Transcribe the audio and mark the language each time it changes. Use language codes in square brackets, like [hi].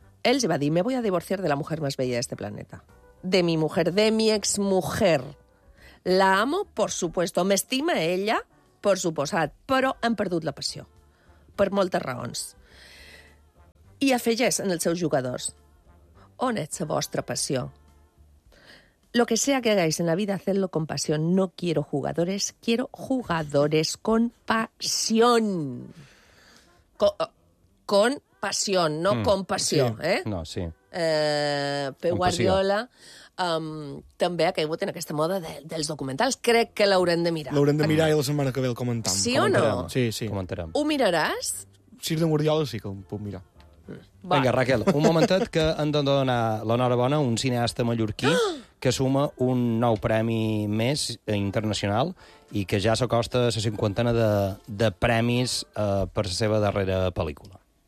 [ca] Ell va dir, [es] me voy a divorciar de la mujer más bella de este planeta. De mi mujer, de mi exmujer. La amo, por supuesto, [ca] m'estima ella, por suposat, però hem perdut la passió, per moltes raons. I afegeix en els seus jugadors, on és la vostra passió? [es] Lo que sea que hagáis en la vida, hacedlo con pasión. No quiero jugadores, quiero jugadores con pasión. Con pasión, no con pasión. Sí. ¿Eh? No, sí. [ca] Pep Guardiola també ha caigut en aquesta moda dels documentals. Crec que l'haurem de mirar. L'haurem de mirar i la setmana que ve el comentam. Sí o no? Sí, sí. Comentarem. Ho miraràs? Si és de Guardiola, sí que ho puc mirar. Va. Vinga, Raquel, un momentet que hem de donar l'enhorabona a un cineasta mallorquí que suma un nou premi més internacional i que ja s'acosta a la cinquantena de premis per la seva darrera pel·lícula.